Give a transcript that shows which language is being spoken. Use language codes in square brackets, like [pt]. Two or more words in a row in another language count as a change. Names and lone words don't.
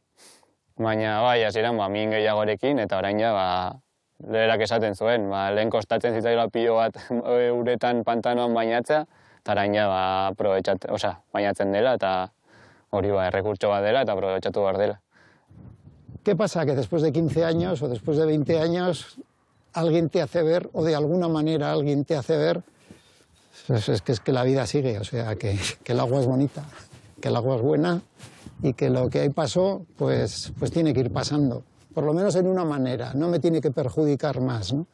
[eu] Baina, hasieran, min gehiagorekin, eta orain ja, leherak esaten zuen, lehen kostatzen zitzaila pilo bat uretan pantanoan bainatzea, eta orain ja, bainatzen dela, eta hori errekurtso bat dela, eta aprobetxatu behar dela. [es] ¿Qué pasa? Que después de 15 años o después de 20 años alguien te hace ver, o de alguna manera alguien te hace ver, es que la vida sigue, o sea, que el agua es bonita, que el agua es buena y que lo que ahí pasó, pues tiene que ir pasando, por lo menos en una manera, no me tiene que perjudicar más, ¿no?